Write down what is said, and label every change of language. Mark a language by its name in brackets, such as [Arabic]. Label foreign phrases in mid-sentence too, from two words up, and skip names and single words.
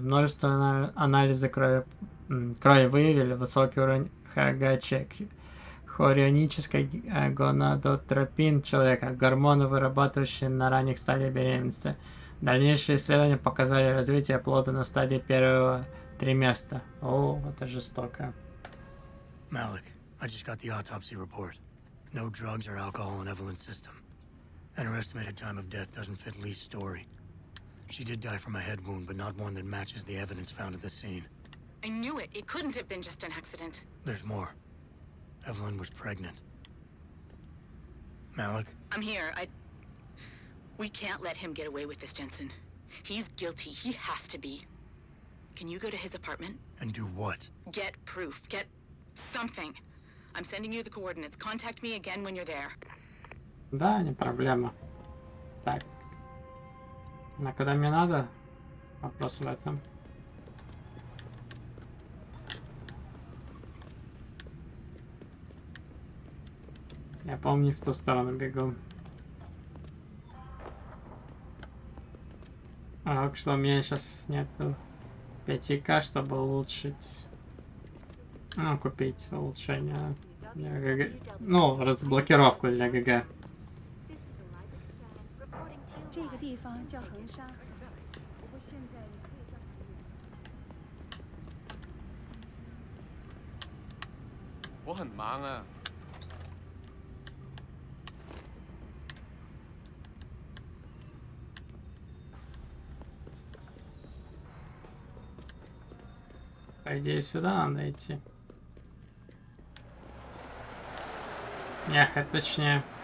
[Russian] Множество анализов крови выявили высокий уровень ХГЧ. Хорионический гонадотропин человека, гормоны, вырабатывающие на ранних стадиях беременности. Дальнейшие исследования показали развитие плода на стадии первого триместра. О, это жестоко. [English] Malik, I just got the autopsy report. No drugs or alcohol in Evelyn's system. And her estimated time of death doesn't fit Lee's story. She did die from a head wound, but not one that matches the evidence found at the scene. I knew it. It couldn't have been just an accident. There's more. Evelyn was pregnant. Malik? I'm here. We can't let him get away with this, Jensen. He's guilty. He has to be. Can you go to his apartment? And do what? Get proof. Get something. I'm sending you the coordinates. Contact me again when you're there. [Russian] Да, не проблема. Так. А когда мне надо? Вопрос в этом. Я помню, в ту сторону бегу. Так что у меня сейчас нету 5К, чтобы улучшить. Ну, купить улучшение для ГГ. Ну, разблокировку для ГГ. [Chinese] 这个地方叫横沙，不过现在你可以叫它。我很忙啊。 [Russian] По идее, сюда надо идти. Ехать точнее.